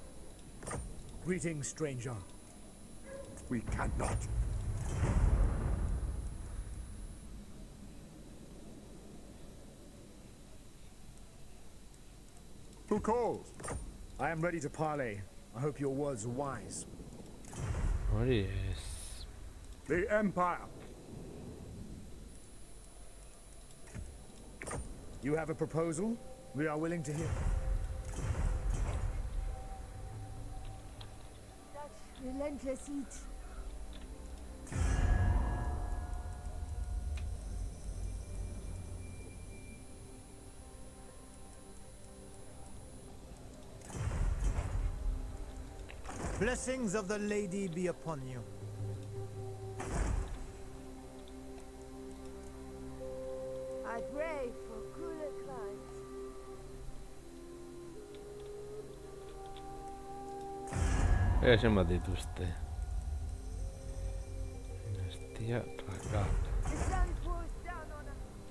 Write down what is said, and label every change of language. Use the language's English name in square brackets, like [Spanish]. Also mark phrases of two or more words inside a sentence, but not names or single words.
[English] Greetings, stranger. we cannot. Who calls? I am ready to parley. I hope your words are wise. [Basque] Hori ez... [English] The Empire. You have a proposal? We are willing to hear. Such relentless heat. Blessings of the lady be upon you. I pray for cooler climes. [Basque] Zenbat dituzte. Dinastia Ragat. [English] The sun pours down on us.